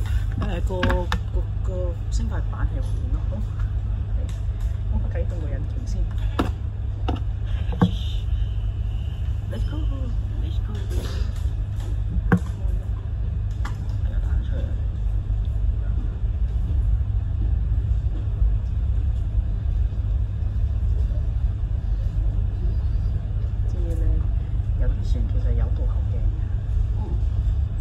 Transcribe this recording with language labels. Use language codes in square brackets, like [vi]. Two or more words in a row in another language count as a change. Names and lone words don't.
[yue] 個升級版係換咯，好，我啟動個引擎先。 [en] Let's go，Let's go。 [yue] 係啊，彈出嚟。知咧，有啲船其實有倒後鏡嘅。